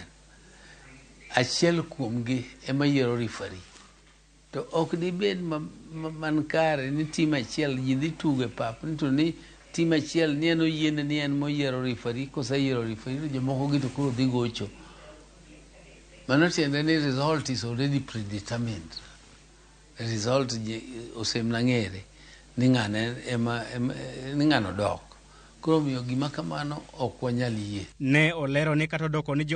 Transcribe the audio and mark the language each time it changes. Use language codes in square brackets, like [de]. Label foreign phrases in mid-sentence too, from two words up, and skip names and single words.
[luo] Achiel kuomgi ema yiero referee. To ok dibed man kare ni team achiel ji dhi tugo e pap to ni team achiel ni en oyiene ni en moyiero referee, koseyiero referee to jomoko gi to koro dhi gocho. Mano tiende ni [en] result is already predetermined. The result [luo] osemna ng'ere ni ng'ano dok. Koro miyo gima kamano ok wanyal yie. Ne olero ni kata doko ni